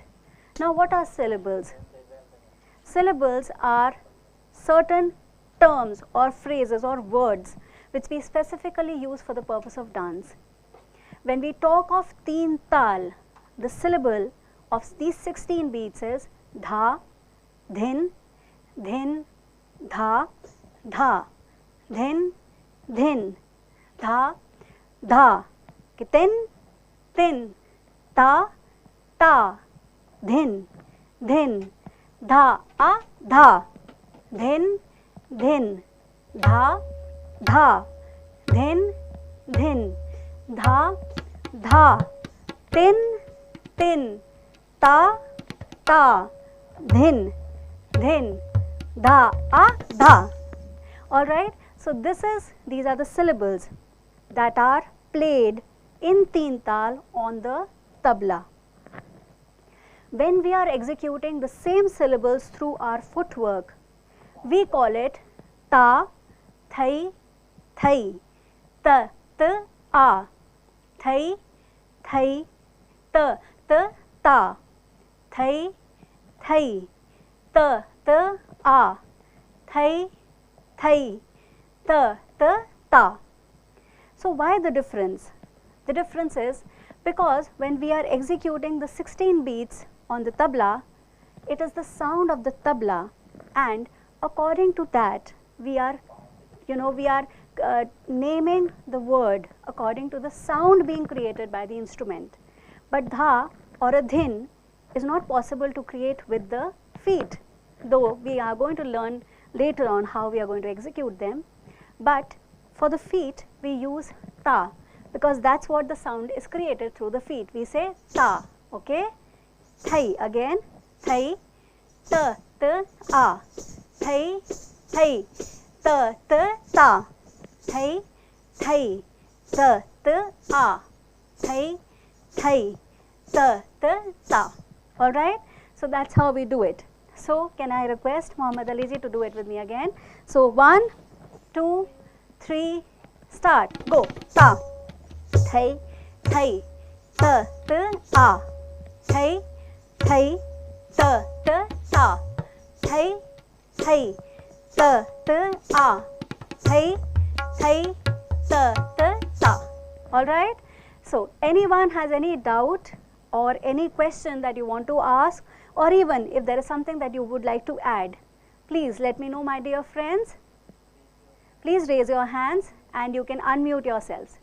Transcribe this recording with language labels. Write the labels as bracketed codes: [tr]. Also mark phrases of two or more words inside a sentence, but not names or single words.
[en] Now what are syllables? Syllables are certain terms or phrases or words which we specifically use for the purpose of dance. When we talk of [hi] teen tal, [en] the syllable of these 16 beats is dha, dhin, dhin, dha, dha, dhin, dhin, dha, dha, tin, tin, ta, ta, dhin, dhin, dha, dha, dhin, dhin, dha, dha, dhin, dhin, dha, dha, tin, tin, ta, ta, dhin, dhin, dha, dha. Alright, so these are the syllables that are played in [hi] teen tal [en] on the tabla. When we are executing the same syllables through our footwork, we call it ta, thai, thai, ta, ta, a, thai, thai, ta, ta, ta, thai, thai, ta, ta, a, thai, thai, ta, ta, ta. So why the difference? The difference is because when we are executing the 16 beats on the tabla, it is the sound of the tabla, and according to that we are naming the word according to the sound being created by the instrument. But dha or a dhin is not possible to create with the feet, though we are going to learn later on how we are going to execute them. But for the feet we use ta, because that's what the sound is created through the feet. We say ta, okay? Thai again, thai, ta, ta, a, thai, thai, ta, ta, ta, thai, thai, ta, ta, a, thai, thai, ta, ta, ta. Alright, so that's how we do it. So can I request Muhammad Ali ji to do it with me again? So 1, 2, 3, start, go, ta, thai, thai, ta, ta, a, thai, thai, ta, ta, ta, thai, thai, ta, ta, a, thai, thai, ta, ta, ta. Alright, so anyone has any doubt or any question that you want to ask, or even if there is something that you would like to add, please let me know, my dear friends. Please raise your hands and you can unmute yourselves.